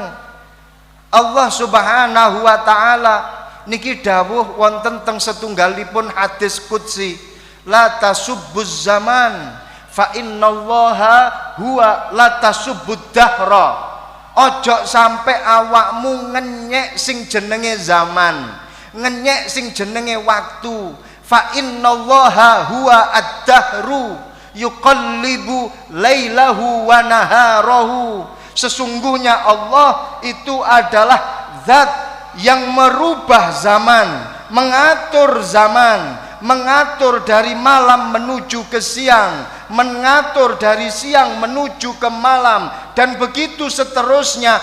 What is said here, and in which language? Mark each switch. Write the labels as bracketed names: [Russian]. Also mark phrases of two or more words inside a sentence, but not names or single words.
[Javanese] Allah [Arabic] سبحانه وتعالى [Javanese] niki dawuh wonten teng setunggalipun hadis qudsi, [Arabic] لا تسبوا الزمان فإن الله هو لا تسبوا الدهر. [Javanese] Ojo sampai awakmu ngenyek sing jenenge zaman, ngenyek sing jenenge waktu. [Arabic] فإن الله هو الدهر. يقلب ليله ونهاره. [Indonesian] Sesungguhnya Allah itu adalah zat yang merubah zaman, mengatur zaman, mengatur dari malam menuju ke siang, mengatur dari siang menuju ke malam, dan begitu seterusnya.